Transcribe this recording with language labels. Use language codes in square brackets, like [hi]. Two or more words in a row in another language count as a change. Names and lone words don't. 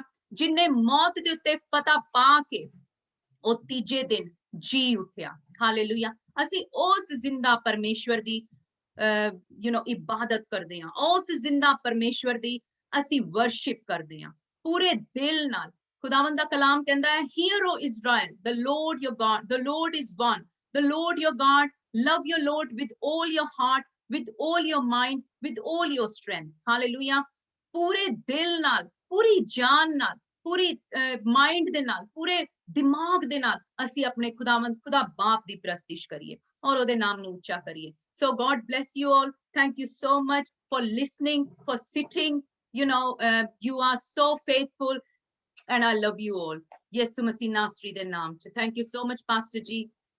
[pa] ਜਿਨਨੇ ਮੌਤ ਦੇ ਉੱਤੇ ਫਤਹ ਪਾ ਕੇ ਉਹ ਤੀਜੇ ਦਿਨ ਜੀ ਉੱਠਿਆ। ਹਾਲੇਲੂਇਆ। ਅਸੀਂ ਉਸ ਜ਼ਿੰਦਾ ਪਰਮੇਸ਼ਵਰ ਦੀ ਇਬਾਦਤ ਕਰਦੇ ਹਾਂ, ਉਸ ਜ਼ਿੰਦਾ ਪਰਮੇਸ਼ਵਰ ਦੀ ਅਸੀਂ ਵਰਸ਼ਿਪ ਕਰਦੇ ਹਾਂ ਪੂਰੇ ਦਿਲ ਨਾਲ। ਖੁਦਾਵੰਦ ਦਾ ਕਲਾਮ ਕਹਿੰਦਾ ਹੈ, [en] hear O Israel, the Lord your God, the Lord is one, the Lord your God, love your Lord with all your heart, with all your mind, with all your strength. [pa] ਹਾਲੇਲੂਇਆ। ਪੂਰੇ ਦਿਲ ਨਾਲ, ਪੂਰੀ ਜਾਨ ਨਾਲ, ਪੂਰੀ ਮਾਈਂਡ ਦੇ ਨਾਲ, ਪੂਰੇ ਦਿਮਾਗ ਦੇ ਨਾਲ ਅਸੀਂ ਆਪਣੇ ਖੁਦਾ ਬਾਪ ਦੀ ਪ੍ਰਸਤਿਸ਼ ਕਰੀਏ ਔਰ ਉਹਦੇ ਨਾਮ ਨੂੰ ਉੱਚਾ ਕਰੀਏ। [en] So God bless you all. Thank you so much for listening, for sitting. You are so faithful and I love you all. [pa] Yesu Masih Nasri ਦੇ ਨਾਮ ਚ। [en] Thank you so much, Pastor Ji.